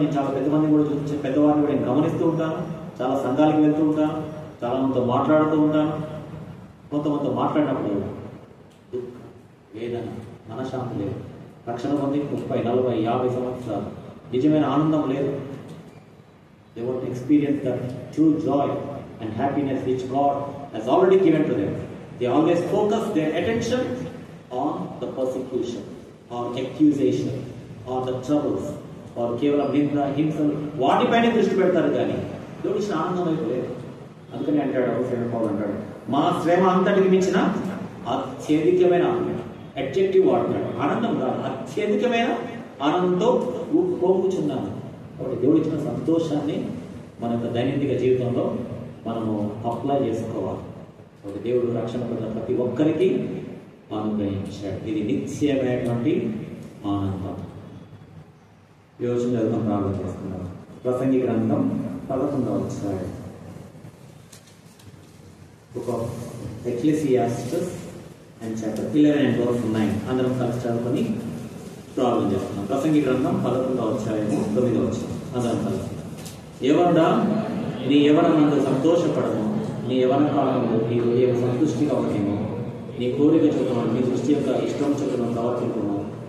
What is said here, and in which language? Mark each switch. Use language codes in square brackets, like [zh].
[te] నేను చాలా పెద్దవారిని కూడా నేను గమనిస్తూ ఉంటాను. చాలా సంఘాలకు వెళ్తూ ఉంటాను, చాలా మందితో మాట్లాడుతూ ఉంటాను. కొంతమందితో మాట్లాడినప్పుడు దుఃఖం, వేదన, మనశ్శాంతి లేదు. రక్షణ పొంది 30, 40, 50 సంవత్సరాలు నిజమైన ఆనందం లేదు. [en] They won't experience that true joy and happiness which God has already given to them. They always focus their attention on the persecution, on accusation, on the troubles, or [te] కేవలం నింద హింసలు వాటిపైనే దృష్టి పెడతారు కానీ దేవుడు ఇచ్చిన ఆనందం వైపు లేదు. అందుకని అంటాడు సేవకుడు పౌలు అంటాడు, మా శ్రమ అంతటికి మించిన అత్యధికమైన ఆనందం. అడ్జెక్టివ్ వాడతాడు, ఆనందం కాదు, అత్యధికమైన ఆనందంతో పొంగుచున్నాను. కాబట్టి దేవుడు ఇచ్చిన సంతోషాన్ని మన యొక్క దైనందిక జీవితంలో మనము అప్లై చేసుకోవాలి. కాబట్టి దేవుడు రక్షణ పొందిన ప్రతి ఒక్కరికి అనుగ్రహించాడు. ఇది నిత్యమైనటువంటి ఆనందం. యోచన చదువుతాం, ప్రార్థన చేసుకున్నాం. ప్రసంగి గ్రంథం 11వ అధ్యాయం. [en] Book of Ecclesiastes and chapter 11 and verse 9. [te] అందరం కలిసి చదువుకొని ప్రార్థన చేస్తున్నాం. ప్రసంగి గ్రంథం 11వ అధ్యాయము 9వ వచనం. అందరం కలిసి. యవనుడా, నీ యవనమందు సంతోషపడము, నీ యవన కాలంలో నీ హృదయం సంతుష్టిగా ఉండేమో, నీ కోరిక చొప్పున నీ దృష్టి యొక్క ఇష్టం చొప్పున ప్రవర్తించుకున్నావు.